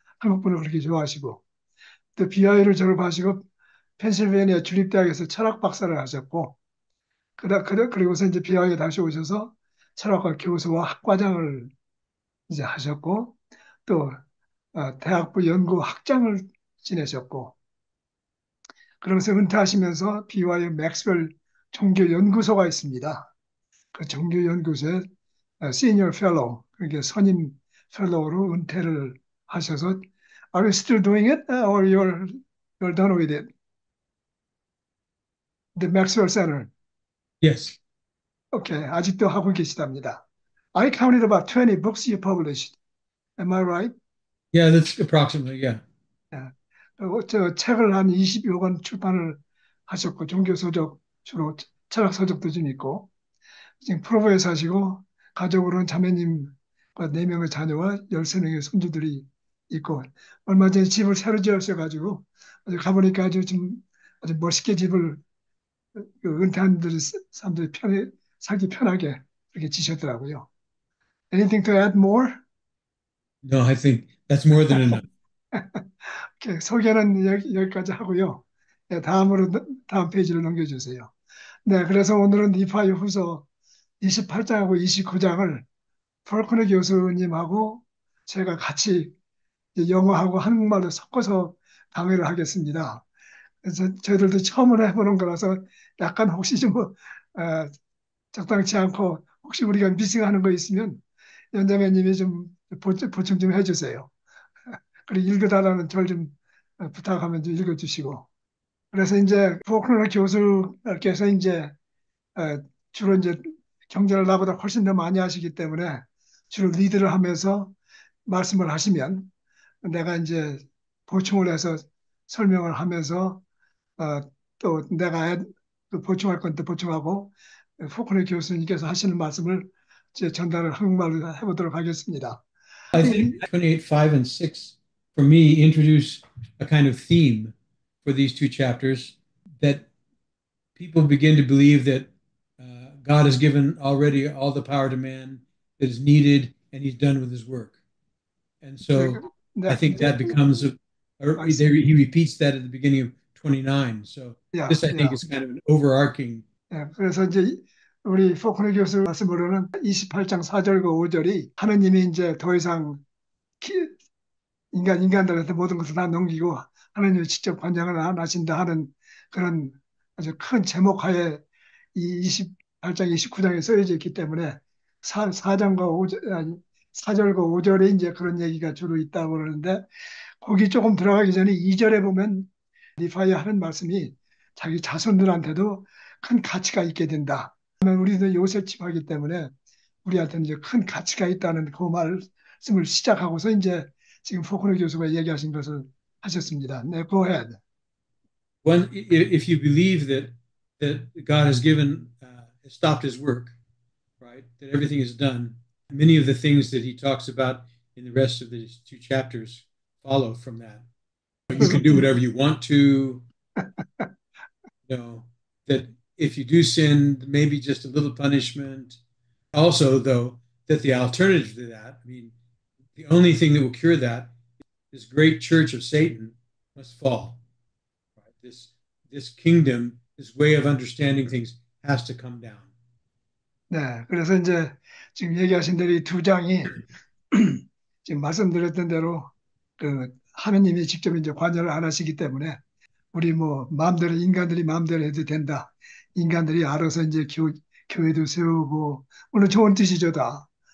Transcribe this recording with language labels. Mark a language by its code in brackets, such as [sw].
[ko] 한국분을 그렇게 좋아하시고. 또 BI를 졸업하시고 펜실베이니아 주립대학에서 철학 박사를 하셨고 그리고서 이제 BI에 다시 오셔서 철학과 교수와 학과장을 이제 하셨고 또 대학부 연구 학장을 지내셨고 그러면서 은퇴하시면서 BY 맥스웰 종교연구소가 있습니다. 그 종교연구소에 시니어 펠로우 그러니까 선임 펠로우로 은퇴를 하셔서 [en] Are you still doing it or you're done with it? The Maxwell Center. Yes. [ko] 오케이, 아직도 하고 계시답니다. [en] I counted about 20 books you published. Am I right? Yeah, that's approximately, yeah. 예. [ko] 저 책을 한 20여 권 출판을 하셨고, 종교서적, 주로 철학서적도 좀 있고, 지금 프로보에 사시고, 가족으로는 자매님과 4명의 자녀와 13명의 손주들이 있고, 얼마 전에 집을 새로 지으셔가지고, 아주 가보니까 아주 멋있게 집을 은퇴한 사람들이 살기 편하게 그렇게 지셨더라고요. [en] Anything to add more? No, I think that's more than enough. [ko] 오케이, 소개는 여기까지 하고요. 네, 다음 페이지를 넘겨주세요. 네, 그래서 오늘은 니파의 후서 28장하고 29장을 폴크너 교수님하고 제가 같이 이제 영어하고 한국말로 섞어서 강의를 하겠습니다. 그래서 저희들도 처음으로 해보는 거라서 약간 혹시 좀 적당치 않고 혹시 우리가 미싱하는 거 있으면 연자매님이 좀 보충 좀 해주세요. 그리고 읽어달라는 절 좀 부탁하면 좀 읽어주시고. 그래서 이제 포크너 교수께서 이제 주로 이제 경제를 나보다 훨씬 더 많이 하시기 때문에 주로 리드를 하면서 말씀을 하시면 내가 이제 보충을 해서 설명을 하면서 어, 또 내가 또 보충할 건 또 보충하고 포크너 교수님께서 하시는 말씀을 제 전달을 한국말로 해보도록 하겠습니다. [en] I think 28, 5, and 6 for me introduce a kind of theme for these two chapters that people begin to believe that God has given already all the power to man that is needed and he's done with his work. And so I 네, think that becomes [ko] 말씀, [en] he repeats that at the beginning of 29. So 야, this I think 야. is kind of an overarching. [ko] 예, 그래서 이제 우리 포크너 교수 말씀으로는 28장 4절과 5절이 하느님이 이제 더 이상 키- 인간들한테 모든 것을 다 넘기고 하느님이 직접 관장을 안 하신다 하는 그런 아주 큰 제목하에 이 28장, 29장에 쓰여져 있기 때문에 4장과 5절, 아니, 4절과 5절에 이제 그런 얘기가 주로 있다고 그러는데 거기 조금 들어가기 전에 2절에 보면 리파이 하는 말씀이 자기 자손들한테도 큰 가치가 있게 된다. 우리도 요셉 집하기 때문에 우리한테는 이제 큰 가치가 있다는 그 말씀을 시작하고서 이제 지금 포크너 교수가 얘기하신 것을 하셨습니다. [en] 네, go ahead. When if you believe that God has given stopped his work, right? That everything is done. Many of the things that he talks about in the rest of these two chapters follow from that. You can do whatever you want to. You know that if you do sin, maybe just a little punishment. Also, though, that the alternative to that, I mean, the only thing that will cure that, this great church of Satan must fall. Right? This kingdom, this way of understanding things has to come down. [ko] 네, 그래서 이제 지금 얘기하신 대로 이 두 장이 지금 말씀드렸던 대로 그 하느님이 직접 이제 관여를 안 하시기 때문에 우리 뭐 마음대로 인간들이 마음대로 해도 된다. 인간들이 알아서 이제 교회도 세우고 물론 좋은 뜻이죠 다.